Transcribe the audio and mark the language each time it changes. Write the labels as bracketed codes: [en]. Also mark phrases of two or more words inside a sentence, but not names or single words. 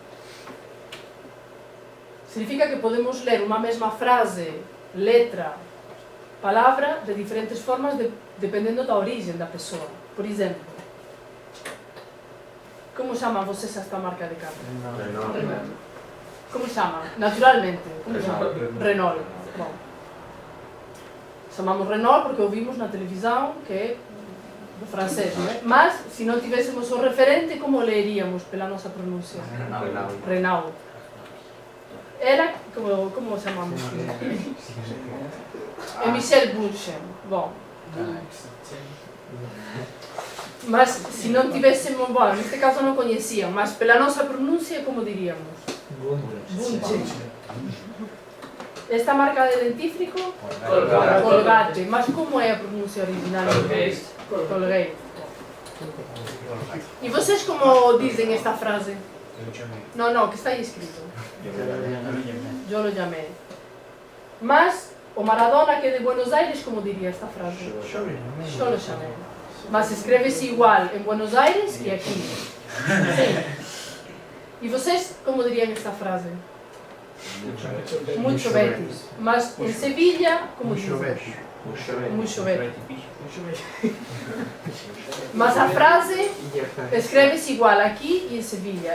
[gl] Significa que podemos ler unha mesma frase, letra, palabra, de diferentes formas dependendo da origen da persoa. Por exemplo, como chaman vocês esta marca de carro? Como chaman? Naturalmente. Como chaman? Renault. Bom. Chamamos Renault porque o vimos na televisão, que é do francés, non é? Mas, se non tivésemos o referente, como leeríamos pela nosa pronuncia? Renault. Era, como chamamos? É Michel Bunchen. Bom. Mas, se non tivésemos, bueno, neste caso non coñecían, mas pela nosa pronuncia, como diríamos? Bunchen. Esta marca de dentífrico? Colgate. Mas como é a pronuncia original? Colgate. [pt] E vocês como dizem esta frase? [gl] No, que está aí escrito. [es] Yo lo llamé. [gl] Mas o Maradona, que é de Buenos Aires, como diría esta frase? [es] Yo lo llamé. [gl] Mas escreve-se igual en Buenos Aires e aquí. Sí. E vocês como dirían esta frase? [es] Mucho Betis. [gl] Mas en Sevilla, como dicen? [es] Mucho Betis. [gl] Mas a frase escreve-se igual aquí e en Sevilla.